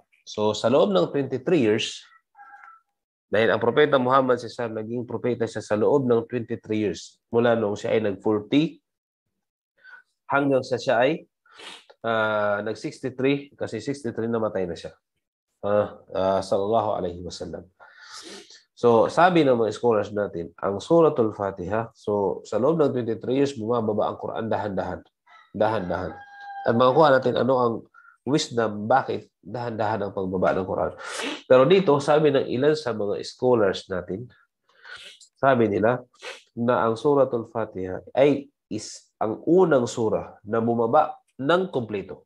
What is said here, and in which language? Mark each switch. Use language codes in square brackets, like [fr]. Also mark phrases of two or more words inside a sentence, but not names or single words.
[tl] So, sa loob ng 23 years, dahil ang Propeta Muhammad naging propeta siya sa loob ng 23 years, mula nung siya ay nag-40, hanggang sa siya ay nag-63, kasi 63 namatay na siya. [ar] صلى الله عليه وسلم. [tl] So, sabi ng mga scholars natin, ang Suratul Fatiha, so sa loob ng 23 years, bumababa ang Quran dahan-dahan. Dahan-dahan. At makukuha natin ano ang wisdom, bakit dahan-dahan ang pagbaba ng Quran. Pero dito, sabi ng ilan sa mga scholars natin, sabi nila na ang Suratul Fatiha ay ang unang surah na bumaba ng kumpleto.